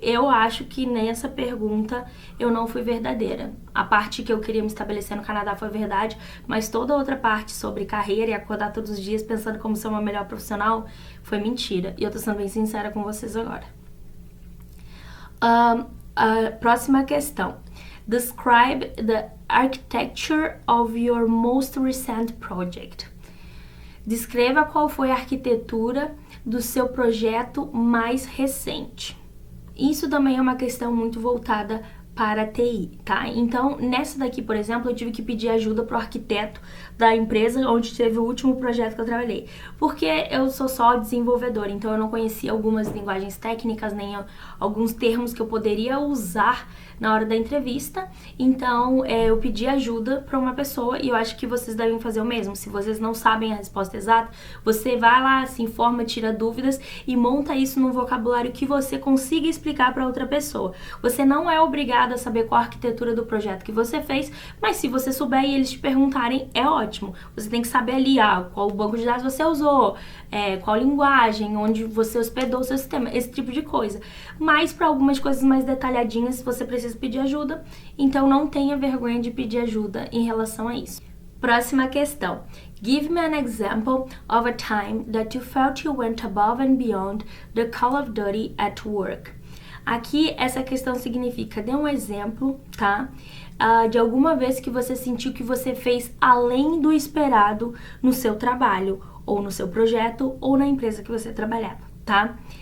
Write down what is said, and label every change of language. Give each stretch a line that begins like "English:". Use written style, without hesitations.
Portuguese: Eu acho que nessa pergunta eu não fui verdadeira. A parte que eu queria me estabelecer no Canadá foi verdade, mas toda a outra parte sobre carreira e acordar todos os dias pensando como ser uma melhor profissional foi mentira. E eu tô sendo bem sincera com vocês agora. A próxima questão.
English: Describe the architecture of your most recent project.
Portuguese: Descreva qual foi a arquitetura do seu projeto mais recente. Isso também é uma questão muito voltada para a TI, tá? Então, nessa daqui, por exemplo, eu tive que pedir ajuda pro arquiteto da empresa onde teve o último projeto que eu trabalhei. Porque eu sou só desenvolvedora, então eu não conhecia algumas linguagens técnicas, nem alguns termos que eu poderia usar na hora da entrevista. Então, eu pedi ajuda para uma pessoa e eu acho que vocês devem fazer o mesmo. Se vocês não sabem a resposta exata, você vai lá, se informa, tira dúvidas e monta isso num vocabulário que você consiga explicar para outra pessoa. Você não é obrigado a saber qual a arquitetura do projeto que você fez, mas se você souber e eles te perguntarem, é ótimo. Você tem que saber ali, qual banco de dados você usou, qual linguagem, onde você hospedou o seu sistema, esse tipo de coisa. Mas para algumas coisas mais detalhadinhas, você precisa pedir ajuda, então não tenha vergonha de pedir ajuda em relação a isso. Próxima questão.
English: Give me an example of a time that you felt you went above and beyond the call of duty at work.
Portuguese: Aqui, essa questão significa, dê um exemplo, tá? De alguma vez que você sentiu que você fez além do esperado no seu trabalho, ou no seu projeto, ou na empresa que você trabalhava, tá?